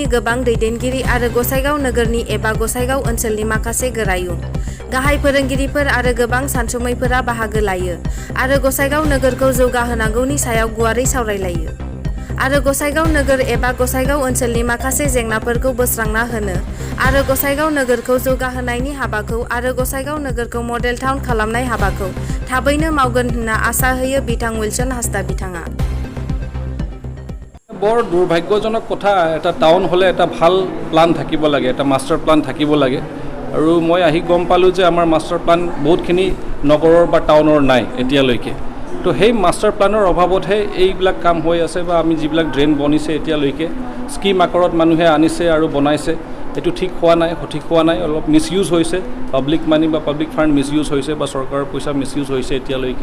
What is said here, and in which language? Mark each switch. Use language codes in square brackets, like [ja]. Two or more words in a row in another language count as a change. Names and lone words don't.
[brx] गोबां दैदेनगिरि आरो गसाइगाव नोगोरनि एबा गसाइगाव ओनसोलनि माखासे गोरायुं, गाहाय फोरोंगिरिफोर आरो गोबां सानसुमैफोरा बाहागो लायो आरो गसाइगाव नोगोरखौ जौगाहोनांगौनि सायाव गुवारै सावरायलायो आरो गसाइगाव नोगोर एबा गसाइगाव ओनसोलनि माखासे जेंनाफोरखौ बोस्रांना होनो आरो गसाइगाव नोगोरखौ जौगाहोनायनि हाबाखौ आरो गसाइगाव नोगोरखौ [en] model town [brx] खालामनाय हाबाखौ थाबैनो मावगोन होनना आसा होयो बिथां विल्सन हासदा बिथाङा। [as] বৰ দুৰ্ভাগ্যজনক কথা, এটা টাউন হ'লে এটা ভাল প্লান থাকিব লাগে, এটা [en] master plan [as] থাকিব লাগে আৰু মই আহি গম পালোঁ যে আমাৰ [en] master plan [as] বহুতখিনি নগৰৰ বা টাউনৰ নাই এতিয়ালৈকে। তো সেই [en] master planৰ [as] অভাৱতহে এইবিলাক কাম হৈ আছে বা আমি যিবিলাক ড্ৰেইন বনিছে এতিয়ালৈকে স্কিম আকাৰত মানুহে আনিছে আৰু বনাইছে, এইটো ঠিক হোৱা নাই, সঠিক হোৱা নাই, অলপ মিছইউজ হৈছে, [en] public money [as] বা [en] public fund [as] মিছইউজ হৈছে বা চৰকাৰৰ পইচা মিছইউজ হৈছে এতিয়ালৈকে।